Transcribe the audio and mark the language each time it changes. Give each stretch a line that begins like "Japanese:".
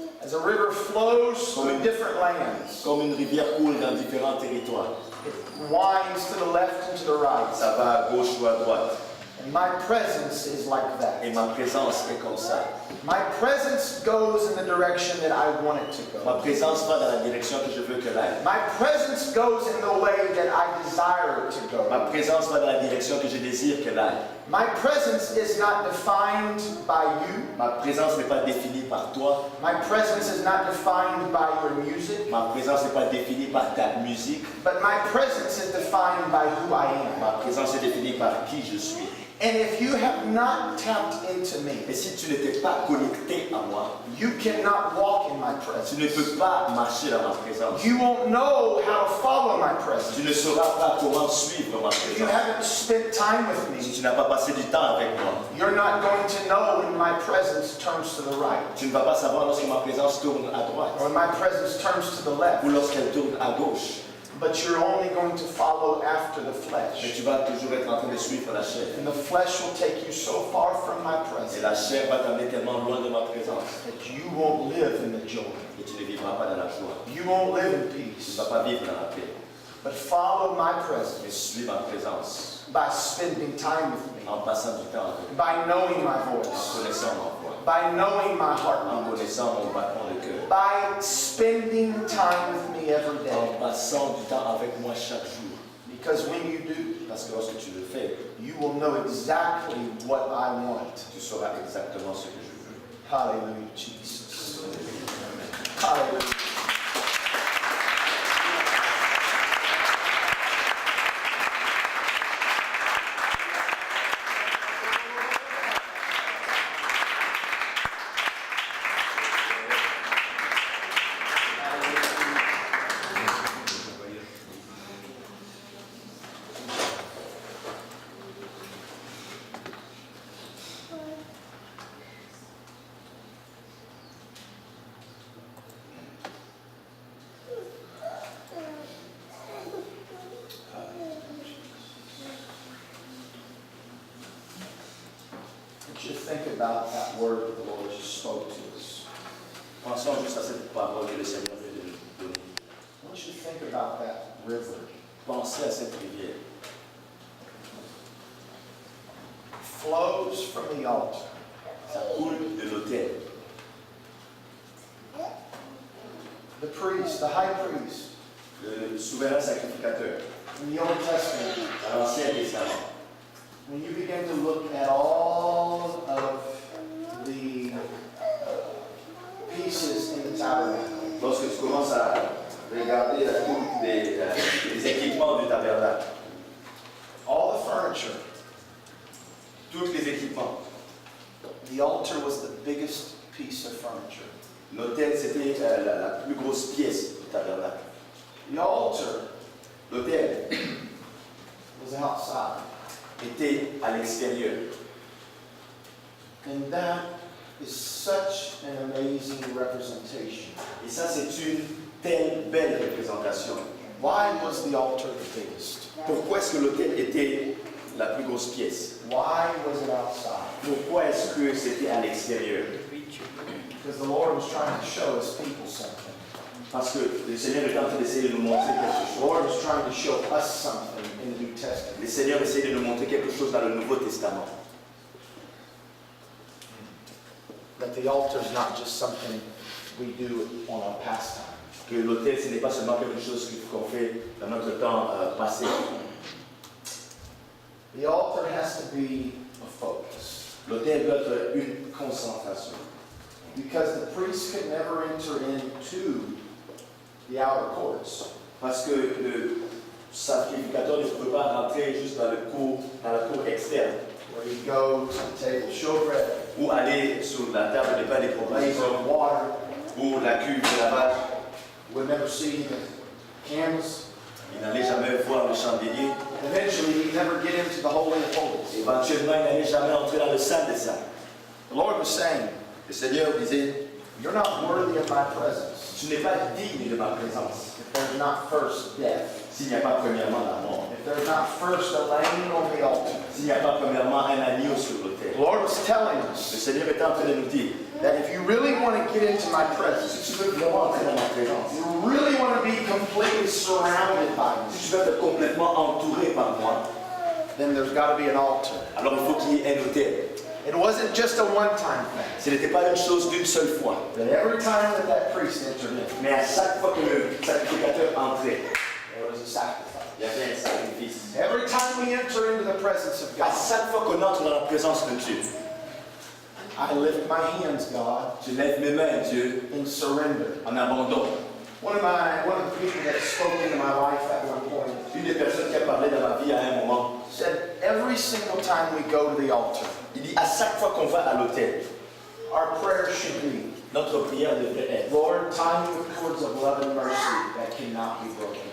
English: As a river flows through different lands,
French: Comme une rivière coule dans différents territoires.
English: it winds to the left and to the right.
French: Ça va à gauche ou à droite.
English: And my presence is like
French: Et
English: that.
French: ma présence est comme ça.
English: My presence goes in the direction that I want it to
French: Ma
English: go.
French: présence va dans la direction que je veux qu'elle aille.
English: My presence goes in the way that I desire it to
French: Ma
English: go.
French: présence va dans la direction que je désire qu'elle aille.
English: My presence is not defined by you.
French: Ma présence n'est pas définie par toi.
English: My presence is not defined by your music.
French: Ma présence n'est pas définie par ta musique.
English: But my presence is defined by who I am.
French: Ma présence est définie par qui je suis.
English: And if you have not tapped into me,
French: Et si tu n'étais pas connecté à moi,
English: you cannot walk in my
French: tu
English: presence.
French: ne peux pas marcher dans ma présence.
English: You won't know how to follow my
French: Tu
English: presence.
French: ne sauras pas comment suivre ma
English: If you
French: présence.
English: haven't spent time with
French: Si
English: me,
French: tu n'as pas passé du temps avec moi,
English: you're not going to know when my presence turns to the right
French: tu ne vas pas savoir lorsque ma présence tourne à droite
English: or when my presence turns to the left.
French: ou lorsqu'elle tourne à gauche.
English: But you're only going to follow after the
French: Mais
English: flesh.
French: tu vas toujours être en train de suivre la chair.
English: And the flesh will take you so far from my
French: Et la
English: presence
French: chair va t'amener tellement loin de ma présence
English: that you won't live in the joy.
French: que tu ne vivras pas dans la joie.
English: You won't live in
French: Tu ne
English: peace.
French: vas pas vivre dans la paix.
English: But follow my
French: Mais
English: presence
French: suis ma présence
English: by spending time with me,
French: en passant du temps avec
English: by knowing my
French: moi, en
English: voice,
French: connaissant ma voix,
English: by knowing my
French: en
English: heartbeat,
French: connaissant mon battement de cœur,
English: by spending time with me every day.
French: en passant du temps avec moi chaque jour.
English: Because when you do,
French: Parce que lorsque tu le fais,
English: you will know exactly what I want.
French: tu sauras exactement ce que je veux.
English: Hallelujah, Jesus. Hallelujah. You should think about that word that the Lord just spoke to us.
French: Pensons juste à cette parole que le Seigneur veut nous donner.
English: I want you to think about that river.
French: Pensez à cette rivière.
English: It flows from the altar.
French: Ça coule de l'autel.
English: The priest, the high priest,
French: Le souverain sacrificateur.
English: in the Old Testament,
French: À l'Ancien Testament.
English: when you begin to look at all of the pieces in the tabernacle,
French: Lorsque tu commences à regarder les équipements du tabernacle,
English: all the furniture,
French: tous les équipements,
English: the altar was the biggest piece of furniture.
French: l'autel c'était la plus grosse pièce du tabernacle.
English: The altar
French: L'autel
English: was outside.
French: était à l'extérieur.
English: And that is such an amazing representation.
French: Et ça, c'est une telle belle représentation.
English: Why was the altar the biggest?
French: Pourquoi est-ce que l'autel était la plus grosse pièce?
English: Why was it outside?
French: Pourquoi est-ce que c'était à l'extérieur?
English: Because the Lord was trying to show his people something.
French: Parce que le Seigneur est en train d'essayer de nous montrer quelque
English: The
French: chose.
English: Lord was trying to show us something in the New Testament.
French: Le Seigneur essaie de nous montrer quelque chose dans le Nouveau Testament.
English: That the altar is not just something we do on our pastime.
French: Que l'autel, ce n'est pas seulement quelque chose qu'on fait dans notre temps passé.
English: The altar has to be a focus.
French: L'autel doit être une concentration.
English: Because the priest could never enter into the outer courts.
French: Parce que le sacrificateur ne peut pas rentrer juste dans la cour externe.
English: Where you go to the table, showbread,
French: Ou aller sur la table de pain des
English: blaze
French: propositions.
English: of water,
French: Ou la cuve de lavage.
English: would never see the candles.
French: Il n'allait jamais voir le chandelier.
English: Eventually, he'd never get into the Holy of Holies.
French: Éventuellement, il n'allait jamais entrer dans le saint des saints.
English: The Lord was saying,
French: Le Seigneur disait,
English: you're not worthy of my presence
French: tu n'es pas digne de ma présence
English: if there's not first death.
French: s'il n'y a pas premièrement la mort.
English: If if there's not first a lamb on the altar.
French: S'il n'y a pas premièrement un agneau sur l'autel.
English: The Lord was telling
French: Le
English: us
French: Seigneur est en train de nous dire,
English: that if you really want to get into my presence,
French: si tu veux vraiment entrer dans ma présence,
English: you really want to be completely surrounded by me,
French: si tu veux être complètement entouré par moi,
English: then there's got to be an altar.
French: alors il faut qu'il y ait un autel.
English: It wasn't just a one-time thing.
French: Ce n'était pas une chose d'une seule fois.
English: But every time that priest entered in,
French: Mais à chaque fois que le sacrificateur entrait,
English: there was a sacrifice.
French: il y avait un sacrifice.
English: Every time we enter into the presence of
French: À
English: God,
French: chaque fois qu'on entre dans la présence de Dieu,
English: I lift my hands, God,
French: je lève mes mains, Dieu,
English: in surrender.
French: en abandon.
English: One of the people that spoke into my life at one point
French: Une des personnes qui a parlé dans ma vie à un moment,
English: said, every single time we go to the altar,
French: il dit à chaque fois qu'on va à l'autel,
English: our prayer should be,
French: notre prière devrait être:
English: Lord, tie me with cords of love and mercy that cannot be broken.